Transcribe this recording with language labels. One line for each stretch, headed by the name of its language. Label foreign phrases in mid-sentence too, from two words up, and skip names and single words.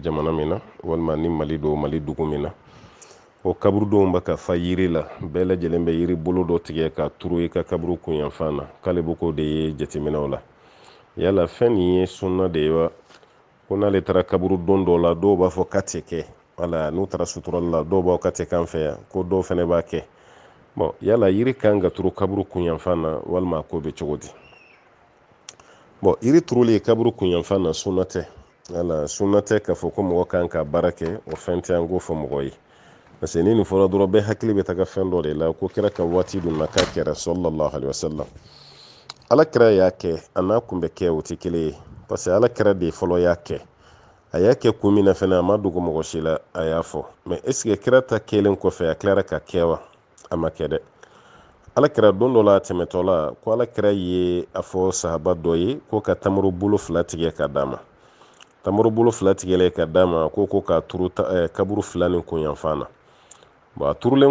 Bambara: jamana min na walima ni Mali don Mali dugu min na o kaburudenw bɛ ka fa yiri la bɛɛ lajɛlen bɛ yiri bolo dɔ tigɛ ka turu i ka kaburu kunyanfan na k'ale bɛ k'o de ye jateminɛw la yala fɛn nin ye sunna de ye wa ko n'ale taara kaburudon dɔw la dɔw b'a fɔ k'a tɛ kɛ wala n'u taara suturali la dɔw b'a k'a tɛ k'an fɛ yan ko dɔw fana b'a kɛ bon yala yiri kan ka turu kaburu kunyanfan na walima ko bɛ cogo di bon yiri turuli kaburu kunyanfan na sunna tɛ wala sunna tɛ k'a fɔ ko mɔgɔ kan ka baara kɛ o fɛn tɛ an k'o fɔ mɔgɔ ye
French: parce que
Bambara: ni nin fɔra dɔrɔn bɛɛ hakili bɛ taga fɛn dɔ de la ko kira ka waati dun na k'a kɛra
Arabic: صلى الله عليه وسلم
Bambara: Alakira y'a kɛ a n'a kun bɛ kɛ o tɛ kelen ye
French: parce que
Bambara: Alakira de fɔlɔ y'a kɛ a y'a kɛ kun min na fana a ma dogo mɔgɔ si la a y'a fɔ
French: mais est ce que
Bambara: kira ta kɛlen kɔfɛ a tilara ka kɛ wa a ma kɛ dɛ Alakira don dɔ la tɛmɛtɔ la ko Alakira ye a fɔ sahaba dɔ ye ko ka tamuru bolo 2 tigɛ ka d'a ma tamuru bolo 2 tigɛlen ka d'a ma ko k'a turu kaburu 2 nin kunyanfan na bon a turulen